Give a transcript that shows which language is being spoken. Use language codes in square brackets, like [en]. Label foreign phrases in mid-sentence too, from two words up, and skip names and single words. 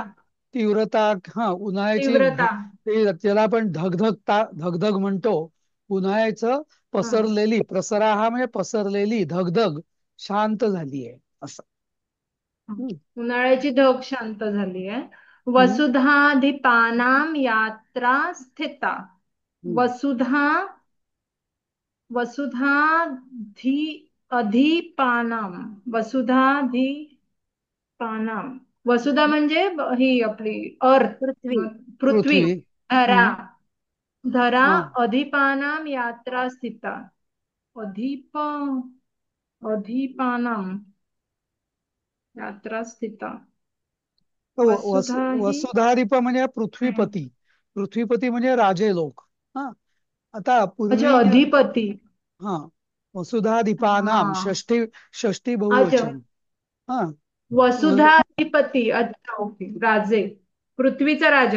[mr] तीव्रता. हा, उन्हाळ्याची तीव्रता. त्याला आपण धगधगता, धगधग म्हणतो. उन्हाळ्याचं हा. पसरलेली, प्रसरा हा म्हणजे पसरलेली धगधग शांत झाली आहे असं. हम्म, उन्हाळ्याची धग शांत झाली आहे. हम्म, [sa] वसुधाधिपानां यात्रा स्थिता. हम्म. वसुधा वसुधाधि अधिपानां. [mr] वसुधाधिपानां. वसुधा म्हणजे ही आपली अर्थ, पृथ्वी. पृथ्वी. पृथ्वी. धरा. हम्म. धरा हा, [sa] अधिपानां यात्रा स्थिता. अधिप अधिपानां यात्रा स्थिता. [mr] वसुधा ही. वसुधारिप म्हणजे हम्म. पृथ्वीपती. पृथ्वीपती म्हणजे राजे लोक. हा, आता अच्छा, पूर्वी अधिपती. हा, वसुधाधिपानाम हा. षष्ठी, षष्ठी अच्छा. बहुवचन. हा, वसुधा अधिपती, अच्छा ओके, राजे, पृथ्वीचा राजा.